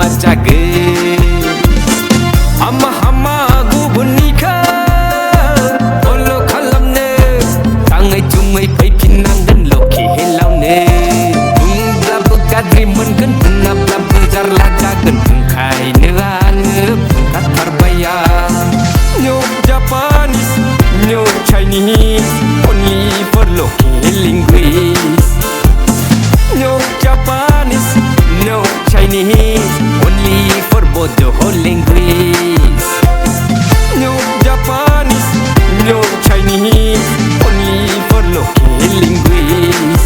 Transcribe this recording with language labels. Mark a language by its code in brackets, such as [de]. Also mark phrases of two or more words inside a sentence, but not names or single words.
[brx] जागोन हामा हामा गुबुननिखौ फल' खालामनो थाङै थुङै फैफिननांगोन लखि हेलावनो गाज्रि मोनगोन बुङाब्लाबो जारला जागोन ओंखायनो आङो बुंखाथारबाया [en] No Japanese, no Chinese, only for local linguists. No Japanese, no Chinese, only for Bodo linguists. No Japanese, no Chinese, only for local linguists.